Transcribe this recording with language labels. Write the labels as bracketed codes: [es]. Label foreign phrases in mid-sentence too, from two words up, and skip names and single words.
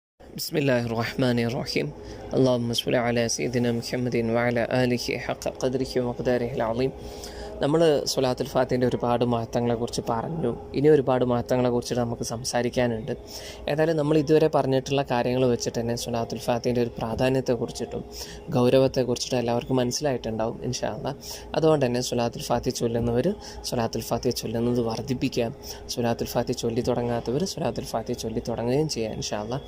[ar] بسم الله الرحمن الرحيم اللهم صل على سيدنا محمد وعلى آله حق قدره ومقداره العظيم. [ml] നമ്മൾ സ്വലാത്തുൽ ഫാത്തിൻ്റെ ഒരുപാട് മഹത്വങ്ങളെക്കുറിച്ച് പറഞ്ഞു. ഇനി ഒരുപാട് മഹത്വങ്ങളെക്കുറിച്ചിട്ട് നമുക്ക് സംസാരിക്കാനുണ്ട്. ഏതായാലും നമ്മൾ ഇതുവരെ പറഞ്ഞിട്ടുള്ള കാര്യങ്ങൾ വെച്ചിട്ട് തന്നെ സ്വലാത്തുൽ ഫാത്തിൻ്റെ ഒരു പ്രാധാന്യത്തെക്കുറിച്ചിട്ടും ഗൗരവത്തെക്കുറിച്ചിട്ടും എല്ലാവർക്കും മനസ്സിലായിട്ടുണ്ടാവും [ar] إن شاء الله. [ml] അതുകൊണ്ട് തന്നെ സ്വലാത്തുൽ ഫാത്തി ചൊല്ലുന്നവർ സ്വലാത്തുൽ ഫാത്തി ചൊല്ലുന്നത് വർദ്ധിപ്പിക്കുക, സ്വലാത്തുൽ ഫാത്തി ചൊല്ലി തുടങ്ങാത്തവർ സ്വലാത്തുൽ ഫാത്തി ചൊല്ലി തുടങ്ങുകയും ചെയ്യുക [ar] إن شاء الله.